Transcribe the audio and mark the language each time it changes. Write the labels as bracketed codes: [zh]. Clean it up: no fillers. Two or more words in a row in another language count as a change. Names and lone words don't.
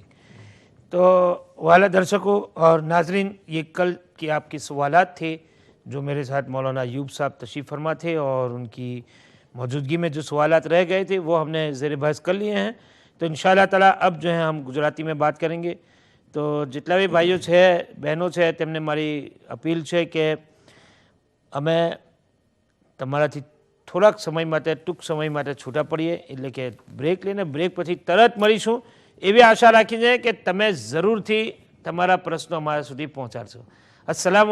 [ur] تو والا درشکوں اور ناظرین, یہ کل کے آپ کے سوالات تھے جو میرے ساتھ مولانا ایوب صاحب تشریف فرما تھے, اور ان کی موجودگی میں جو سوالات رہ گئے تھے وہ ہم نے زیر بحث کر لیے ہیں. تو [ar] انشاءاللہ تعالیٰ [ur] اب جو ہے ہم گجراتی میں بات کریں گے. [gu] تو જેટલા بھی ભાઈઓ છે બહેનો છે તેમને મારી અપીલ છે કે અમે તમારાથી થોડાક સમય માટે ટૂંક સમય માટે છૂટા પડીએ, એટલે કે બ્રેક લઈને બ્રેક પછી તરત મળીશું એવી આશા રાખીને કે તમે જરૂરથી તમારા પ્રશ્નો અમારા સુધી પહોંચાડશો.